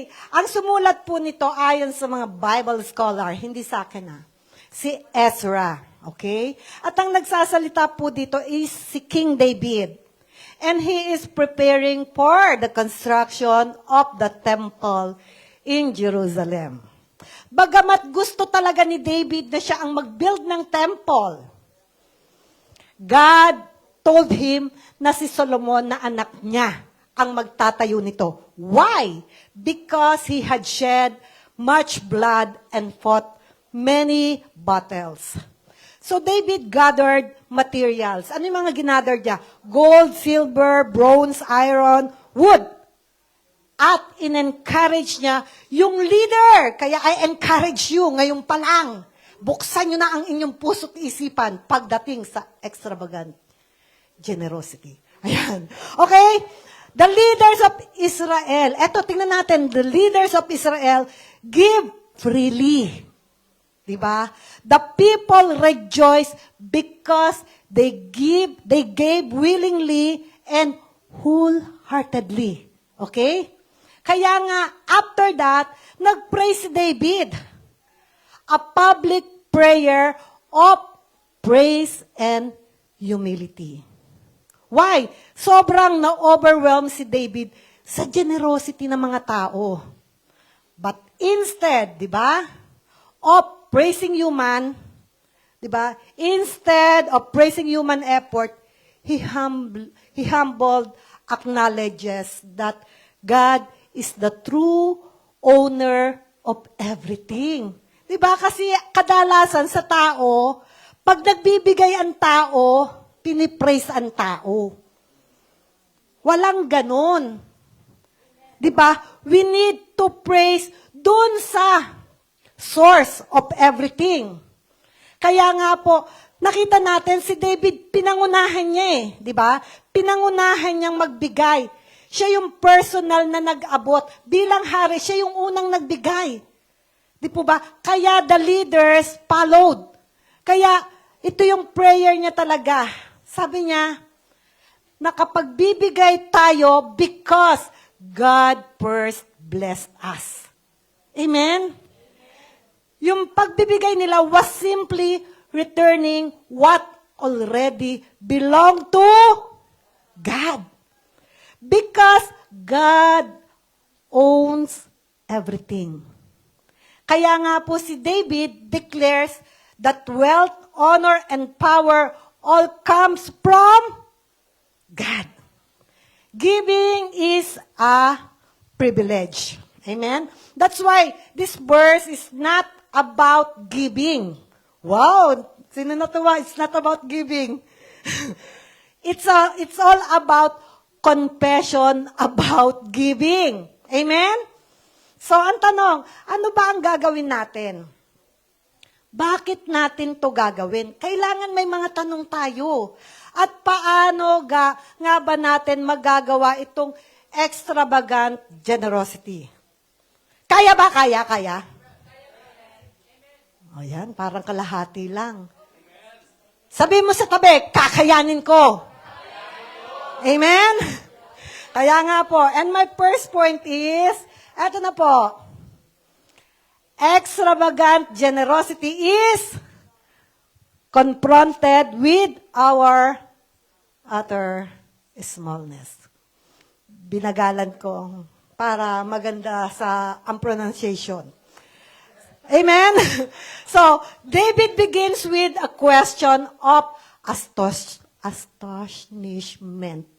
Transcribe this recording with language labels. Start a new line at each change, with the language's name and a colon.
Filipino: Ang sumulat po nito ayon sa mga Bible scholar, hindi sa akin si Ezra, okay? At ang nagsasalita po dito is si King David.
English: And he is preparing for the construction of the temple in Jerusalem.
Filipino: Bagamat gusto talaga ni David na siya ang mag-build ng temple,
English: God told him
Filipino: na si Solomon na anak niya ang magtatayo nito.
English: Why? Because he had shed much blood and fought many battles. So David gathered materials.
Filipino: Ano yung mga ginather niya?
English: Gold, silver, bronze, iron, wood.
Filipino: At in-encourage niya yung leader. Kaya
English: I encourage you
Filipino: ngayon pa lang. Buksan nyo na ang inyong puso't isipan pagdating sa extravagant generosity. Ayan. Okay?
English: The leaders of Israel,
Filipino: eto, tingnan natin,
English: the leaders of Israel give freely. Diba? The people rejoice because they gave willingly and wholeheartedly. Okay?
Filipino: Kaya nga, after that, nag-pray si David.
English: A public prayer of praise and humility. Why?
Filipino: Sobrang na-overwhelm si David sa generosity ng mga tao.
English: But instead, di ba, of praising human, di ba, instead of praising human effort, he humbled, acknowledges that God is the true owner of everything.
Filipino: Di ba? Kasi kadalasan sa tao, pag nagbibigay ang tao, pinipraise ang tao. Walang ganon. Di ba?
English: We need to praise dun sa source of everything.
Filipino: Kaya nga po, nakita natin si David, pinangunahan niya di ba? Pinangunahan niyang magbigay. Siya yung personal na nag-abot. Bilang hari, siya yung unang nagbigay. Di po ba?
English: Kaya the leaders followed.
Filipino: Kaya ito yung prayer niya talaga. Sabi niya, nakapagbibigay tayo
English: because God first blessed us.
Filipino: Amen? Yung pagbibigay nila
English: was simply returning what already belonged to God. Because God owns everything.
Filipino: Kaya nga po si
English: David declares that wealth, honor, and power all comes from God. Giving is a privilege. Amen? That's why this verse is not about giving. Wow!
Filipino: Sino natuwa?
English: It's not about giving. It's all about confession about giving. Amen?
Filipino: So, ang tanong, ano ba ang gagawin natin? Bakit natin to gagawin? Kailangan may mga tanong tayo. At paano nga ba natin magagawa itong extravagant generosity? Kaya ba? Kaya? O yan, parang kalahati lang. Sabi mo sa tabi, kakayanin ko. Amen? Kaya nga po,
English: and my first point is,
Filipino: eto na po,
English: extravagant generosity is confronted with our utter smallness.
Filipino: Binagalan ko para maganda sa ang pronunciation.
English: Amen? So, David begins with a question of astonishment.